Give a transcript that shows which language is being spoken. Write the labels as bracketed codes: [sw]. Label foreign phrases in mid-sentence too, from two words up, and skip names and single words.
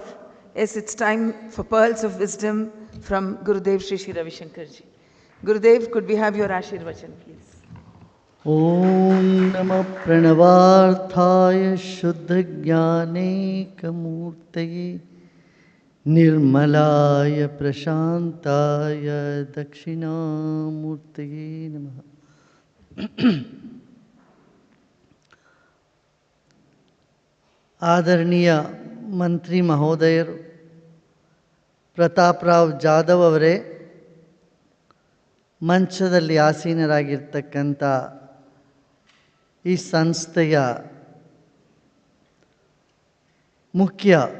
[en] Yes, it's time for pearls of wisdom from Gurudev Sri Sri Ravishankar ji. Gurudev, could we have your Ashirvachan, please? [sa] ॐ नमः प्रणवार्थाय शुद्ध ज्ञानैकमूर्तये निर्मलाय प्रशान्ताय दक्षिणामूर्तये नमः. [kn] ಆದರಣೀಯ ಮಂತ್ರಿ ಮಹೋದಯರು, ಪ್ರತಾಪರಾವ್ ಜಾಧವ್ ಅವರೇ, ಮಂಚದಲ್ಲಿ ಆಸೀನರಾಗಿರ್ತಕ್ಕಂಥ ಈ ಸಂಸ್ಥೆಯ ಮುಖ್ಯ